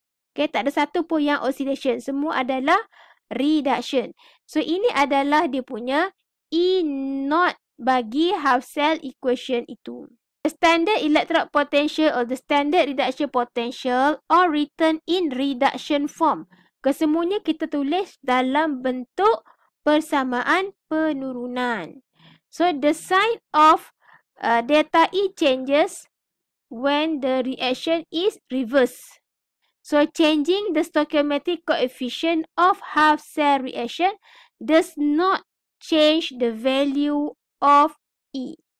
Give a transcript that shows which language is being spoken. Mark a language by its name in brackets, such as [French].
[Malay] Okay, tak ada satu pun yang oxidation. Semua adalah reduction. So, ini adalah dia punya E0 bagi half cell equation itu. [English] The standard electrode potential or the standard reduction potential are written in reduction form. [Malay] Kesemuanya kita tulis dalam bentuk persamaan penurunan. [English] So, the sign of delta E changes when the reaction is reversed. So, changing the stoichiometric coefficient of half cell reaction does not change the value of E.